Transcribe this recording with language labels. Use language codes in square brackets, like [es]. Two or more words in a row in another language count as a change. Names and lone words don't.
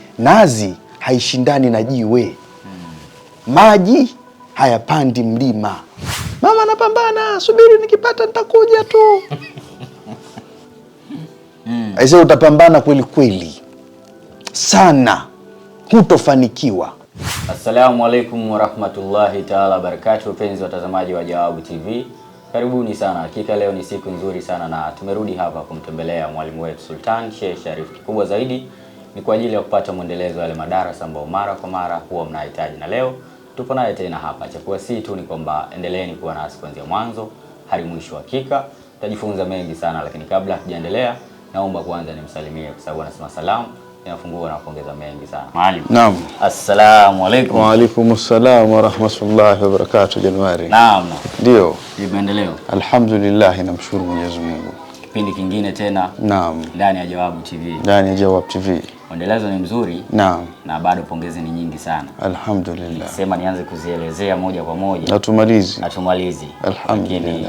[sw] Nazi haishindani na jiwe, maji hayapandi mlima. Mama napambana, subiri nikipata nitakuja tu. Aise, utapambana kweli kweli sana, hutofanikiwa. [ar] السلام عليكم ورحمة الله تعالى وبركاته. [sw] Wapenzi watazamaji wa Jawabu TV, karibuni sana. Hakika leo ni siku nzuri sana na tumerudi hapa kumtembelea mwalimu wetu Sultan Sheikh Sharif. Kikubwa zaidi ni kwa ajili ya kupata mwendelezo wa yale madarasa ambayo mara kwa mara huwa mnahitaji, na leo tupo naye tena hapa. Cha kuwasihi tu ni kwamba endeleeni kuwa nasi kuanzia mwanzo hadi mwisho. Hakika tutajifunza mengi sana, lakini kabla hatujaendelea, naomba kwanza nimsalimie kwa sababu anasema salamu inafungua na kuongeza mengi sana. Mwalimu. Naam. [ar] السلام عليكم. وعليكم السلام ورحمة الله وبركاته. [sw] Januari. Naam. Ndio. Maendeleo. Alhamdulillah, namshukuru Mwenyezi Mungu. Kipindi kingine tena. Naam. Ndani ya Jawabu TV. Ndani ya Jawabu TV. Mwendelezo ni mzuri. Naam. Na bado pongezi ni nyingi sana. Alhamdulillah. Sema nianze kuzielezea moja kwa moja. Natumalizi. Alhamdulillah.